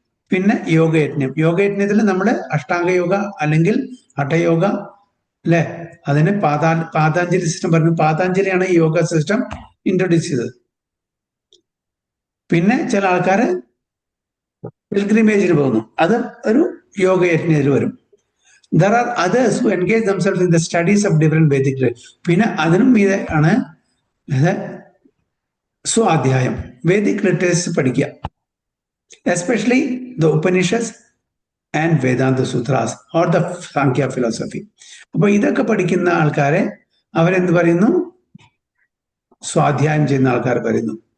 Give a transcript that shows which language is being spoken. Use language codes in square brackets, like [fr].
[ml] പിന്നെ യോഗയജ്ഞം. യോഗയജ്ഞത്തിൽ നമ്മൾ അഷ്ടാംഗ യോഗ അല്ലെങ്കിൽ ഹഠയോഗ, അല്ലെ? അതിന് പാതാഞ്ജലി സിസ്റ്റം പറഞ്ഞു. പാതാഞ്ജലിയാണ് ഈ യോഗ സിസ്റ്റം ഇൻട്രൊഡ്യൂസ് ചെയ്തത്. പിന്നെ ചില ആൾക്കാര് പിൽഗ്രിമേജിന് പോകുന്നു, അത് ഒരു യോഗയജ്ഞത്തിൽ വരും. [en] There are others who engage themselves in the studies of different Vedic literature. [ml] പിന്നെ അതിനും മീതെ ആണ് സ്വാധ്യായം, [en] Vedic literature [ml] പഠിക്കുക, [en] Especially the Upanishad and Vedanta sutras or the Sankhya philosophy. [ml] അപ്പൊ ഇതൊക്കെ പഠിക്കുന്ന ആൾക്കാരെ അവരെന്ത് പറയുന്നു? സ്വാധ്യായം ചെയ്യുന്ന ആൾക്കാർ പറയുന്നു.